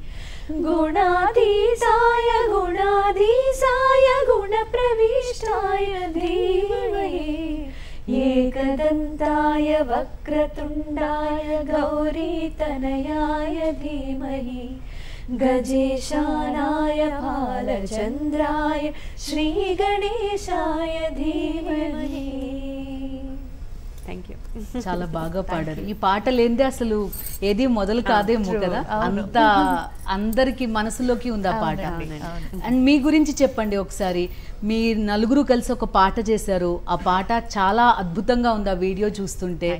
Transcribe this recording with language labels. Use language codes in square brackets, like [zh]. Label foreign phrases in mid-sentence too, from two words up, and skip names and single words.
[sa] गुणाधीशाय गुणाधीशाय गुणप्रविष्टाय धीमहि एकदन्ताय वक्रतुण्डाय गौरीतनयाय धीमहि गजेशानाय बालचन्द्राय श्री गणेशाय धीमहि. [en] Thank you. [te] చాలా బాగా పాడారు. ఈ పాట లేనిదే అసలు ఏది మొదలు కాదేమో కదా, అంత అందరికి మనసులోకి ఉంది ఆ పాట. అండ్ మీ గురించి చెప్పండి ఒకసారి. మీ నలుగురు కలిసి ఒక పాట చేశారు, ఆ పాట చాలా అద్భుతంగా ఉంది ఆ వీడియో చూస్తుంటే.